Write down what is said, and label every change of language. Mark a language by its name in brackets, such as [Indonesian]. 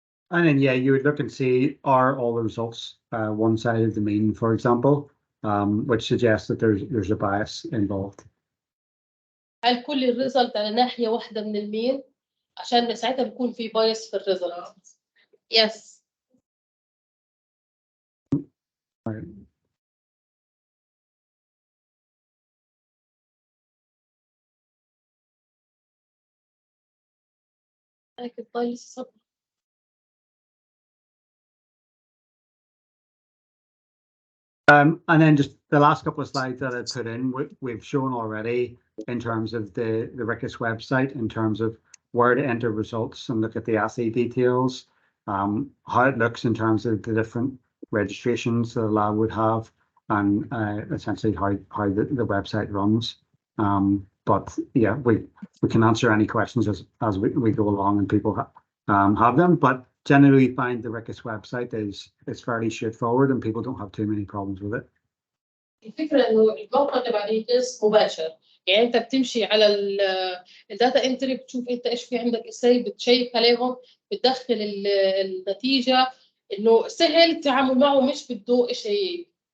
[English] And then, yeah, you would look and see, are all the results one side of the mean, for example, which suggests that there's a bias involved. [Arabic] هل كل الريزلت على ناحية واحدة من المين؟ عشان ساعتها بيكون في بايس في الريزلت. [English] Yes. [Arabic] لكن طيب صبر. [English] And then just the last couple of slides that I put in, we've shown already in terms of the RIQAS website, in terms of where to enter results and look at the assay details, how it looks in terms of the different registrations that a lab would have, and essentially how the website runs. But yeah, we can answer any questions as we go along and people have them. But generally, we find the RIQAS website is fairly straightforward and people don't have too many problems with it. [Arabic] الفكرة إنه الموقع تبع ريكس مباشر، يعني أنت بتمشي على الداتا انتري، بتشوف أنت إيش في عندك إساي، بتشيك عليهم، بتدخل النتيجة، إنه سهل التعامل معه، مش بده شيء.